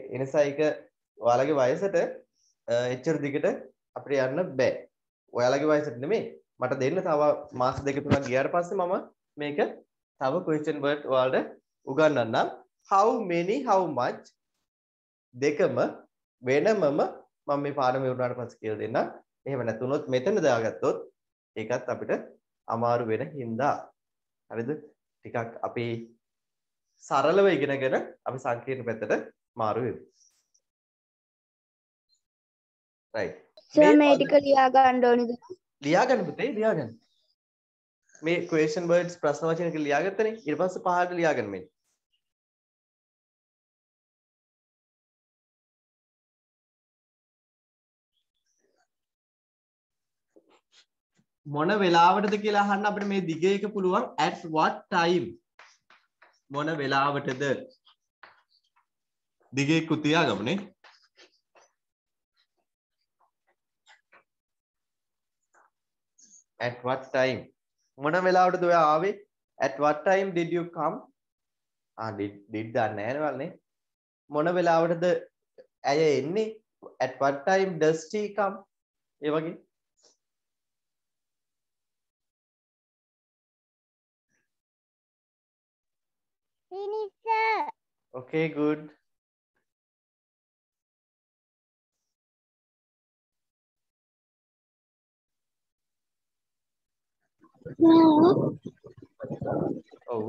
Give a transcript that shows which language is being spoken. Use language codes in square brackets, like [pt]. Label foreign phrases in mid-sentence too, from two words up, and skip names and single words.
[si] ඒ නිසා ඒක ඔයාලගේ වයසට එච්චර දිගට අපිට යන්න බෑ ඔයාලගේ වයසට නෙමෙයි මට දෙන්න තව මාස දෙක තුනක් ගියාට පස්සේ මම මේක තව [en] question word [si] ඔයාලට උගන්වන්නම් [en] how many how much [si] දෙකම වෙනමම මම මේ පාඩම ඉවරනාට පස්සේ කියලා දෙන්නම් එහෙම නැතුනොත් මෙතන දාගත්තොත් ඒකත් අපිට අමාරු වෙන හින්දා හරිද ටිකක් අපි සරලව ඉගෙනගෙන අපි සංකීර්ණ පැත්තට මාරු වෙමු right සර් මේ ටික ලියා ගන්න ඕනේද ලියා ගන්න පුතේ ලියා ගන්න මේ [en] question words [si] ප්‍රශ්න වචන ටික ලියා ගත්තනේ ඊට පස්සේ පහට ලියා ගන්න මේ මොන වෙලාවටද කියලා අහන්න අපිට මේ දිගේ එක පුළුවන් [en] at what time [si] මොන වෙලාවටද දිගේ කුතියා ගමනේ [en] at what time [si] මොන වෙලාවටද ඔයා ආවේ [en] at what time did you come did [si] දන්නේ නැහැ නේද මොන වෙලාවටද ඇය එන්නේ [en] at what time does she come [si] ඒ වගේ Finish. [en] okay good ඔව්